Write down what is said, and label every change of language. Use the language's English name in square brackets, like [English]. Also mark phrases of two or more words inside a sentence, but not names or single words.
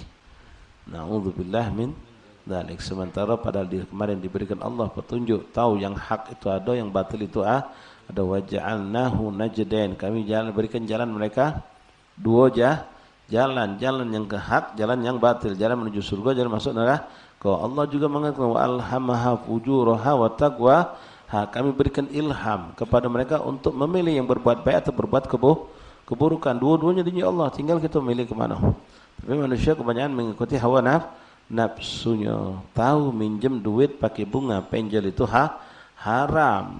[Arabic] نعوذ بالله من ذلك. [Indonesian] Sementara padahal kemarin diberikan Allah petunjuk, tahu yang hak itu ada, yang batil itu ada. [Arabic] وجعلناه نجدين. [Indonesian] Kami berikan jalan mereka dua jalan yang ke hak, jalan yang batil, jalan menuju surga, jalan masuk neraka. Kalau Allah juga mengatakan [Arabic] وألهمها فجورها وتقوى. [Indonesian] Kami berikan ilham kepada mereka untuk memilih yang berbuat baik atau berbuat keburukan. Dua-duanya di Allah, tinggal kita memilih ke mana. Tapi manusia kebanyakan mengikuti hawa nafsunya. Tahu minjem duit pakai bunga, penjel itu haram.